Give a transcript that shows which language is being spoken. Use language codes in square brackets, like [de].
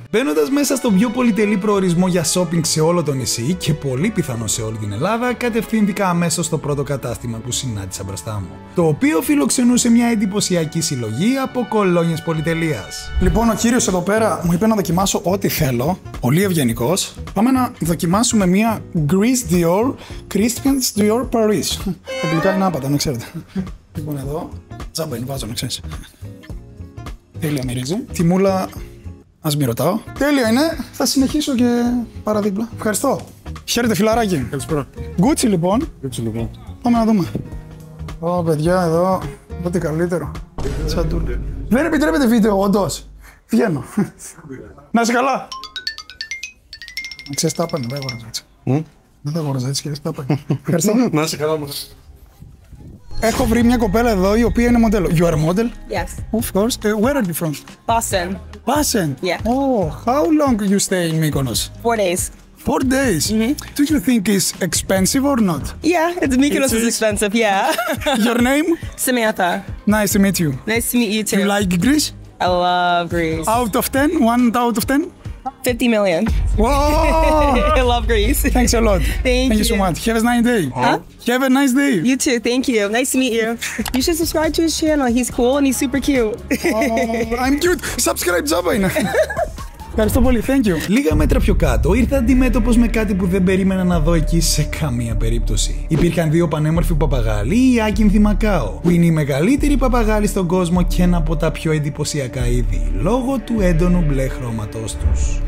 [el] Μπαίνοντας μέσα στον πιο πολυτελή προορισμό για shopping σε όλο το νησί και πολύ πιθανό σε όλη την Ελλάδα, κατευθύνθηκα αμέσως στο πρώτο κατάστημα που συνάντησα μπροστά μου, το οποίο φιλοξενούσε μια εντυπωσιακή συλλογή από κολόνιες πολυτελείας. Λοιπόν, ο κύριος εδώ πέρα μου είπε να δοκιμάσω ό,τι θέλω, πολύ ευγενικός. Πάμε να δοκιμάσουμε μια Greece Dior, Christian Dior Paris. Τα αγγλικά είναι άπατα, να ξέρετε. Λοιπόν, εδώ, τζάμπα είναι, βάζω, να ξέρεις. Τέλεια μυρίζει. Τιμούλα, ας μη ρωτάω. Τέλεια είναι. Θα συνεχίσω και παραδίπλα. Ευχαριστώ. Χαίρετε, φιλαράκι. Καλησπέρα. Gucci λοιπόν. Έτσι λοιπόν. Πάμε να δούμε. Ω, παιδιά, εδώ. Ό,τι καλύτερο. Τσαντούλ. Δεν επιτρέπεται βίντεο, όντως. Βγαίνω. Να είσαι καλά. Να ξέρεις, τα έπαιρνε. Δεν αγόραζα έτσι. Δεν τα αγόραζα έτσι, κύριε. Τα έπαιρνε. Ευχαριστώ. Να είσαι καλά μας. Έχω βρει μια κοπέλα εδώ η οποία είναι μοντέλο. [en] You are a model? Yes. Of course. Where are you from? Boston. Boston? Yeah. Oh, how long you stay in Mykonos? 4 days. 4 days? Do you think it's expensive or not? Yeah, it's Mykonos is expensive, yeah. Your name? Samantha. Nice to meet you. Nice to meet you too. You like Greece? I love Greece. Out of 10? 1 out of 10? 50 million. Whoa! I love Greece. Thanks a lot. Thank you so you. much. Have a nice day. Huh? Have a nice day. You too, thank you. Nice to meet you. You should subscribe to his channel. He's cool and he's super cute. Oh, I'm cute. Subscribe, [el] τζάμπα είναι. Ευχαριστώ πολύ, [en] thank you. [el] Λίγα μέτρα πιο κάτω ήρθα αντιμέτωπος με κάτι που δεν περίμενα να δω εκεί σε καμία περίπτωση. Υπήρχαν δύο πανέμορφοι παπαγάλοι, οι Άκυνθοι Μακάο, που είναι οι μεγαλύτεροι παπαγάλοι στον κόσμο και ένα από τα πιο εντυπωσιακά είδη, λόγω του έντονου μπλε χρώματός τους.